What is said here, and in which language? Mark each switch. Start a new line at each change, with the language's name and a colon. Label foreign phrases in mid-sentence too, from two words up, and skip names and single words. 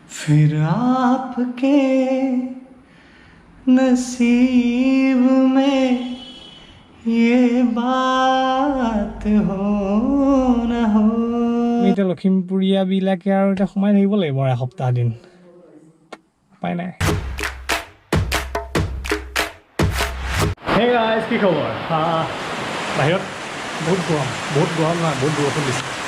Hindi: फिर आपके नसीब में ये बात हो न हो।
Assamese: এতিয়া লখিমপুৰীয়া বিলাকে আৰু এটা সোমাই থাকিব লাগিব আৰু এসপ্তাহ দিন উপায় নাই।
English: Hey guys,
Assamese: কি খবৰ? বাহিৰত বহুত গৰম নহয়, বহুত বৰষুণ দিছে।